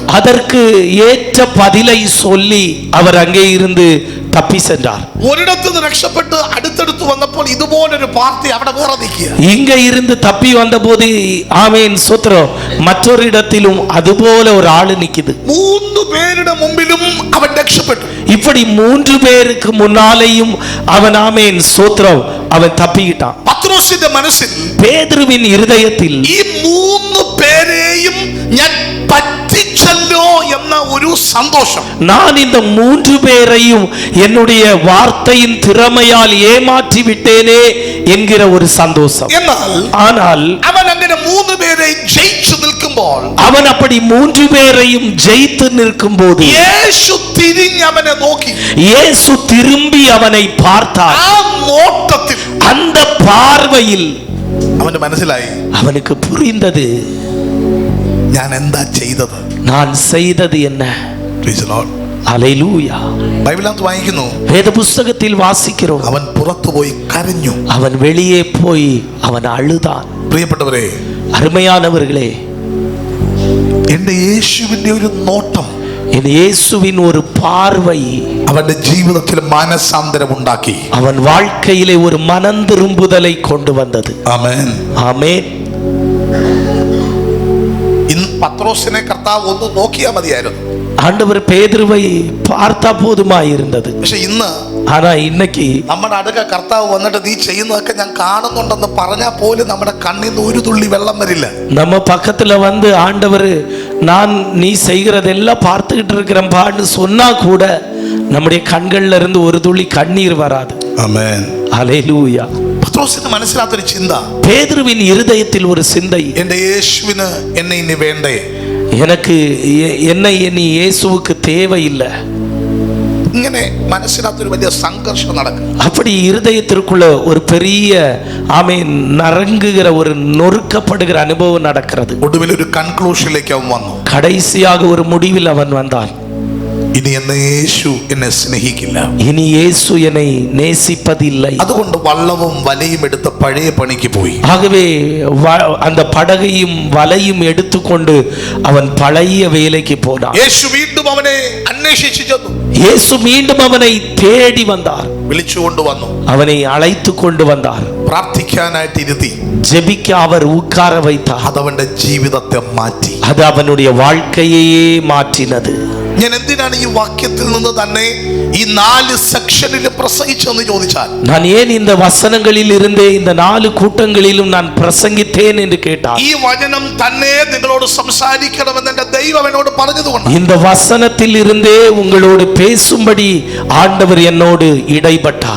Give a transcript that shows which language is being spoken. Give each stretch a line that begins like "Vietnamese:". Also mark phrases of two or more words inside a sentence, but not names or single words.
Tamil: அதற்கு ஏற்ற பதிலை சொல்லி அவர் அங்கே இருந்து தப்பி சென்றார்.
Malayalam: ഒരിടത്ത് നിന്ന് രക്ഷപ്പെട്ട് അടുത്തടുത്ത് വന്നപ്പോൾ ഇതുപോലൊരു പാർട്ടി അവിടെ വേറെ നിൽക്കുക.
Tamil: இங்க இருந்து தப்பி வந்தபோது ஆமேன் சோத்ரம் மற்றொரு இடத்திலும் அதுபோல ஒரு ஆளு நிக்குது.
Malayalam: 3 പേരുടെ മുമ്പിലും അവൻ രക്ഷപ്പെട്ടു.
Tamil: இப்படி 3 பேருக்கு முன்னாலேயும் அவன் ஆமேன் சோத்ரம் அவன் தப்பிக்கிட்டான்.
Malayalam: പത്രോസിന്റെ മനസ്സിൽ,
Tamil: பேதுருவின் இருதயத்தில்
Malayalam: ഈ 3 പേരെയും ഞാൻ പറ്റിച്ചല്ലോ എന്ന ഒരു സന്തോഷം,
Tamil: நான் இந்த 3 பேரையும் என்னுடைய வார்த்தையின் திறமையால் ஏமாற்றி விட்டேனே என்கிற ஒரு சந்தோஷம்.
Malayalam: എന്നാൽ
Tamil: ஆனால்
Malayalam: അവൻ അങ്ങനെ 3 പേരെയും ജയിച്ചു നിൽക്കുമ്പോൾ,
Tamil: அவன் அப்படி 3 பேரையும் ஜெயித்து நிற்கும் போது
Malayalam: യേശു തിരിഞ്ഞ് അവനെ നോക്കി.
Tamil: இயேசு திரும்பி அவனை பார்த்தார்.
Malayalam: ആ നോട്ടത്തിൽ
Tamil: அந்த பார்வையில்
Malayalam: അവന് മനസ്സിലായി,
Tamil: அவனுக்கு புரிந்தது,
Malayalam: ഞാൻ എന്താ ചെയ്തത്.
Tamil: நான் செய்தது என்ன.
English: Praise the Lord.
Tamil: அல்லேலூயா.
Malayalam: ബൈബിളിനകത്ത് വായിക്കുന്നു,
Tamil: வேத புஸ்தகத்தில் வாசிக்கிறோம்,
Malayalam: അവൻ പുറത്തു പോയി കരഞ്ഞു.
Tamil: அவன் வெளியே போய் அவன் அழுதான்.
Malayalam: പ്രിയപ്പെട്ടവരെ,
Tamil: அருமையானவர்களே,
Malayalam: എന്റെ യേശുവിന്റെ ഒരു നോട്ടം,
Tamil: என் இயேசுவின் ஒரு பார்வை
Malayalam: അവന്റെ ജീവിതത്തിൽ മാനസാന്തരം ഉണ്ടാക്കി.
Tamil: அவன் வாழ்க்கையிலே ஒரு மனம் திரும்புதலை கொண்டு வந்தது.
Malayalam: ആമേൻ.
Tamil: ஆமென்.
Malayalam: ഇന്ന് പത്രോസിനെ കർത്താവ് ഒന്ന് നോക്കിയാൽ മതിയായിരുന്നു.
Tamil: ஆண்டவர் பேதுருவை பார்த்தா போதுமா இருந்தது.
Malayalam: പക്ഷെ ഇന്ന്
Tamil: ஆனா இன்னைக்கு
Malayalam: നമ്മുടെ അടുക്ക കർത്താവ് വന്നിട്ട് നീ ചെയ്യുന്നതൊക്കെ ഞാൻ കാണുന്നുണ്ടെന്ന് പറഞ്ഞാൽ പോലും നമ്മുടെ കണ്ണിൽ നിന്ന് ഒരു തുള്ളി വെള്ളം വരില്ല.
Tamil: நம்ம பக்கத்துல வந்து ஆண்டவர் நான் நீ செய்கிறதெல்லாம் பார்த்துக்கிட்டு இருக்கிறேன்பான்னு சொன்னா கூட நம்முடைய கண்கள்ல இருந்து ஒரு துளி கண்ணீர் வராது.
Malayalam: ആമേൻ.
Tamil: அல்லேலூயா.
Malayalam: പത്രോസിന് മനസ്സിലാത്തൊരു ചിന്ത,
Tamil: பேதுருவின் இருதயத்தில் ஒரு சிந்தை,
Malayalam: എന്റെ യേശുവിന് എന്നെ ഇനി വേണ്ടേ.
Tamil: எனக்கு என்னை இனி இயேசுவுக்கு தேவையில்லை.
Malayalam: ഇങ്ങനെ മനസ്സിനകത്തൊരു വലിയ സംഘർഷം നടക്കും.
Tamil: அப்படி இருதயத்திற்குள்ள ஒரு பெரிய ஆமென் நரங்குகிற ஒரு நொறுக்கப்படுகிற அனுபவம் நடக்கிறது.
Malayalam: ഒടുവിൽ ഒരു കൺക്ലൂഷനിലേക്ക് അവൻ വന്നു.
Tamil: கடைசியாக ஒரு முடிவில் அவன் வந்தான்.
Malayalam: ഇനി എന്നെ യേശു എന്നെ സ്നേഹിക്കില്ല,
Tamil: இனி இயேசு என்னை நேசிப்பதில்லை.
Malayalam: അതുകൊണ്ട് വള്ളവും വലയും എടുത്ത് പഴയ പണിക്ക് പോയി.
Tamil: ஆகவே அந்த படகையும் வலையும் எடுத்துக்கொண்டு அவன் பழைய வேலைக்கு போனான்.
Malayalam: യേശു വീണ്ടും അവനെ അന്വേഷിച്ചു ചെന്നു.
Tamil: இயேசு மீண்டும் அவனை தேடி வந்தார்,
Malayalam: വിളിച്ചുകൊണ്ട് വന്നു,
Tamil: அவனை அழைத்து கொண்டு வந்தார்,
Malayalam: പ്രാർത്ഥിക്കാനായിട്ട് ഇരുത്തി.
Tamil: ஜெபிக்க அவர் உட்கார வைத்தார்.
Malayalam: അതവന്റെ ജീവിതത്തെ മാറ്റി.
Tamil: அது அவனுடைய வாழ்க்கையையே மாற்றினது.
Malayalam: ഞാൻ എന്തിനാണ് ഈ വാക്യത്തിൽ നിന്ന് തന്നെ ഈ 4 സെക്ഷനിൽ പ്രസംഗിച്ചെന്ന് ചോദിച്ചാൽ,
Tamil: நான் ஏன் இந்த வசனங்களில் இருந்தே இந்த 4 கூட்டங்களிலும் நான் பிரசங்கித்தேன் என்று கேட்டார்,
Malayalam: ഈ വചനം തന്നെ നിങ്ങളോട് സംസാരിക്കണമെന്ന് എൻ്റെ ദൈവം എന്നോട് പറഞ്ഞതുകൊണ്ട്.
Tamil: இந்த வசனத்தில் இருந்தே உங்களோடு பேசும்படி ஆண்டவர் என்னோடு இடைப்பட்டார்.